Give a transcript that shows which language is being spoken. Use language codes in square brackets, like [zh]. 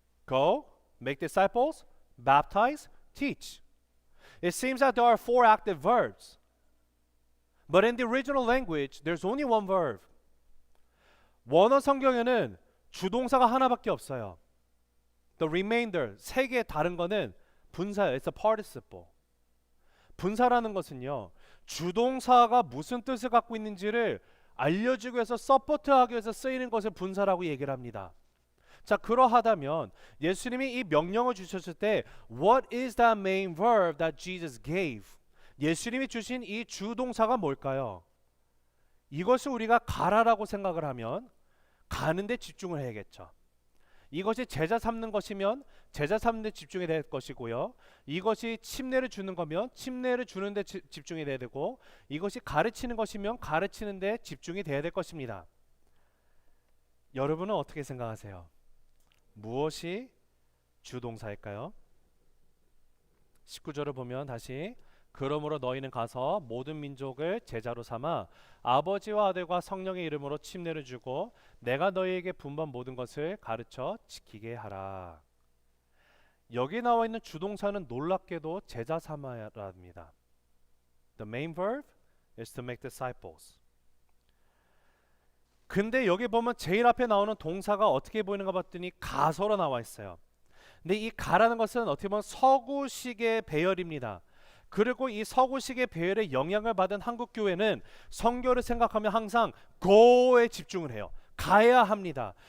[en] Go, make disciples, baptize, teach. It seems that there are 4 active verbs. But in the original language, there's only one verb. [ko] 원어 성경에는 주동사가 하나밖에 없어요. [en] The remainder, [ko] 3개 다른 거는 분사예요. [en] It's a participle. [ko] 분사라는 것은요, 주동사가 무슨 뜻을 갖고 있는지를 알려주기 위해서 서포트하기 위해서 쓰이는 것을 분사라고 얘기를 합니다. 자, 그러하다면 예수님이 이 명령을 주셨을 때 [en] What is that main verb that Jesus gave? [ko] 예수님이 주신 이 주동사가 뭘까요? 이것을 우리가 가라라고 생각을 하면 가는 데 집중을 해야겠죠. 이것이 제자 삼는 것이면 제자 삼는 데 집중이 될 것이고요. 이것이 침례를 주는 거면 침례를 주는 데 집중이 돼야 되고, 이것이 가르치는 것이면 가르치는 데 집중이 돼야 될 것입니다. 여러분은 어떻게 생각하세요? 무엇이 주동사일까요? 19절을 보면 다시 그러므로 너희는 가서 모든 민족을 제자로 삼아 아버지와 아들과 성령의 이름으로 침례를 주고 내가 너희에게 분반 모든 것을 가르쳐 지키게 하라. 여기 나와 있는 주동사는 놀랍게도 제자 삼아야랍니다. [en] The main verb is to make disciples. [ko] 근데 여기 보면 제일 앞에 나오는 동사가 어떻게 보이는가 봤더니 가서로 나와 있어요. 근데 이 가라는 것은 어떻게 보면 서구식의 배열입니다. 그리고 이 서구식의 배열에 영향을 받은 한국 교회는 선교를 생각하면 항상 go에 집중을 해요. 가야 합니다.